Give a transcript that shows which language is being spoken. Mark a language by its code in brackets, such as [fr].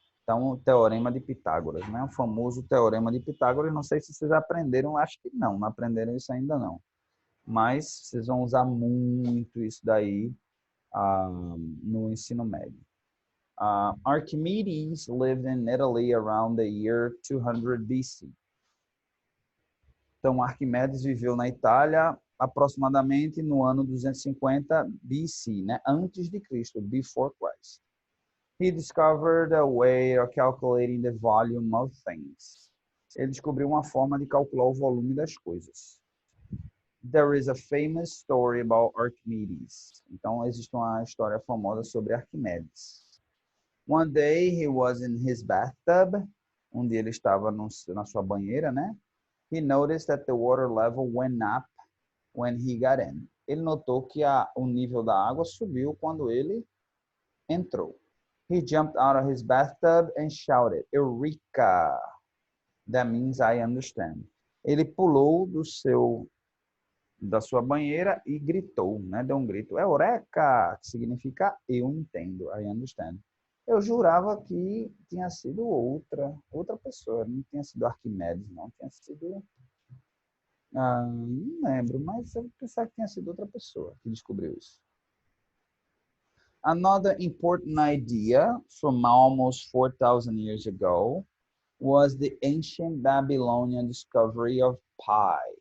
[pt] Então, o teorema de Pitágoras, né? O famoso teorema de Pitágoras. Não sei se vocês aprenderam, acho que não aprenderam isso ainda não. Mas vocês vão usar muito isso daí no ensino médio. [en] Archimedes lived in Italy around the year 200 BC. [pt] Então, Arquimedes viveu na Itália aproximadamente no ano 250 BC, né? Antes de Cristo, [en] before Christ. He discovered a way of calculating the volume of things. [pt] Ele descobriu uma forma de calcular o volume das coisas. [en] There is a famous story about Archimedes. [pt] Então, existe uma história famosa sobre Arquimedes. [en] One day he was in his bathtub. [pt] Um dia ele estava na sua banheira, né? [en] He noticed that the water level went up when he got in. [pt] Ele notou que o nível da água subiu quando ele entrou. [en] He jumped out of his bathtub and shouted, "Eureka!" That means I understand. [pt] Ele pulou da sua banheira e gritou, né? Deu um grito, "Eureka!", que significa eu entendo, [en] I understand. [pt] Eu jurava que tinha sido outra pessoa, não tinha sido Arquimedes, não, tinha sido... não lembro, mas eu pensava que tinha sido outra pessoa que descobriu isso. [en] Another important idea from almost 4,000 years ago was the ancient Babylonian discovery of pi.